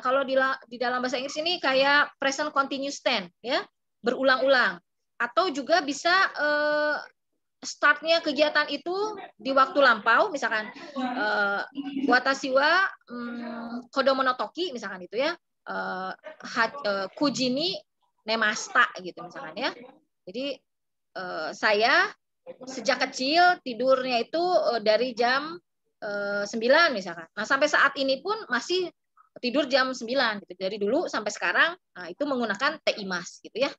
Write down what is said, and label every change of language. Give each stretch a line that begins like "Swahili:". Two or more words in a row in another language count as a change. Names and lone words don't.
Indonesian: Kalau di dalam bahasa Inggris ini kayak
English: present continuous tense
Indonesian: ya. Berulang-ulang, atau juga bisa startnya kegiatan itu di waktu lampau, misalkan
Japanese: 私は子供の時
Indonesian: misalkan itu ya,
Japanese: 九時に寝ました
Indonesian: gitu misalkan ya. Jadi saya sejak kecil tidurnya itu dari jam 9 misalkan. Nah sampai saat ini pun masih tidur jam 9 gitu. Dari dulu sampai sekarang itu menggunakan teimas gitu ya.